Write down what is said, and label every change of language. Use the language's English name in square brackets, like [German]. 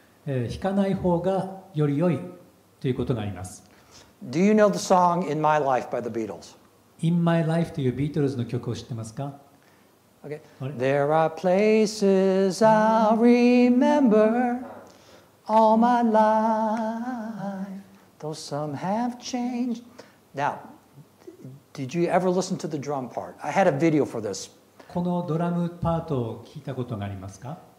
[Japanese] 弾かない方がより良いということがあります。 [English] Do you know the song In My Life by the Beatles? [Japanese] In My Life というビートルズの曲を知ってますか？ [English] Okay. There are places I'll remember all my life, though some have changed. Now, did you ever listen to the drum part? I had a video for this. [Japanese] このドラムパートを聞いたことがありますか？